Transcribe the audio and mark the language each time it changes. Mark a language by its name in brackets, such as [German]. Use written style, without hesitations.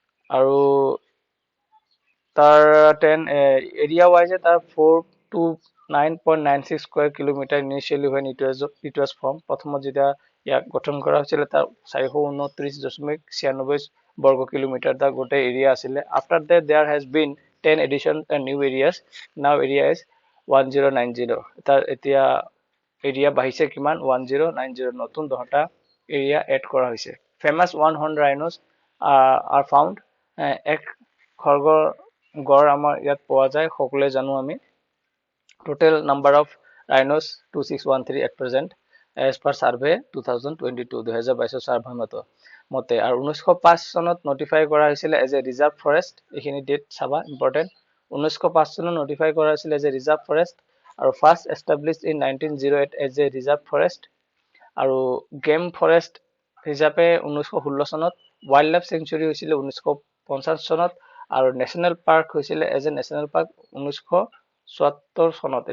[Assamese] আৰু তাৰ এৰিয়া ৱাইজে তাৰ 4 to 9.96 square kilometre initially [English] when it was formed, [Assamese] প্ৰথমত যেতিয়া ইয়াক গঠন কৰা হৈছিলে তাৰ 429.96 বৰ্গ কিলোমিটাৰ তাৰ গোটেই এৰিয়া আছিলে। [English] After that there has been 10 addition new areas, now area is 1090। [Assamese] তাৰ এতিয়া এৰিয়া বাঢ়িছে কিমান? 1090, নতুন 10টা এৰিয়া এড কৰা হৈছে। [English] famous 1 horn rhinos are found [Assamese] এক খৰ্গৰ গড় আমাৰ ইয়াত পোৱা যায়, সকলোৱে জানো আমি। [English] Total number of rhinos 2613 at present as per survey 2022 2022 [Assamese] survey মতে। আৰু 1905 চনত নটিফাই কৰা হৈছিলে [English] As a reserve forest. [Assamese] এইখিনি ডেট চাবা ইম্পৰ্টেণ্ট। 1905 চনত নটিফাই কৰা হৈছিলে [English] as a reserve forest [Assamese] আৰু first established in 1908 as a reserve forest আৰু গেম ফৰেষ্ট হিচাপে 1916 চনত, ৱাইল্ড লাইফ চেঞ্চুৰী হৈছিলে 1950 চনত আৰু নেশ্যনেল পাৰ্ক হৈছিলে এজ এ নেশ্যনেল পাৰ্ক 1974 চনত।